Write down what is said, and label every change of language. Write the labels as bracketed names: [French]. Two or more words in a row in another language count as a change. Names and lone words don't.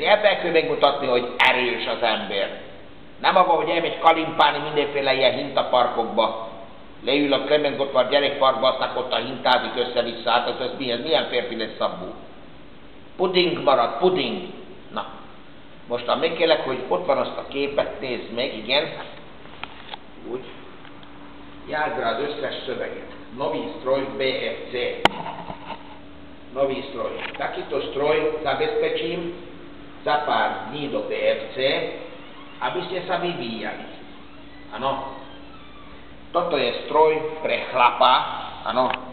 [Hungarian] Ebben kell megmutatni, hogy erős az ember. Nem abban, hogy elmegy kalimpálni mindenféle ilyen hintaparkokba, leül a Klement Gottwald gyerekparkba, aztán ott a hintázik össze-vissza, hát ez milyen férfi lesz abból. Puding marad, puding. Na, mostan megkérlek, hogy ott van azt a képet, nézd meg, igen. Úgy. Járd rá az összes szöveget. [Slovak] Nový stroj BFC. Nový stroj. Takýto stroj zabezpečím za pár dní do BFC, aby ste sa vyvíjali. Áno. Toto je stroj pre chlapa, áno.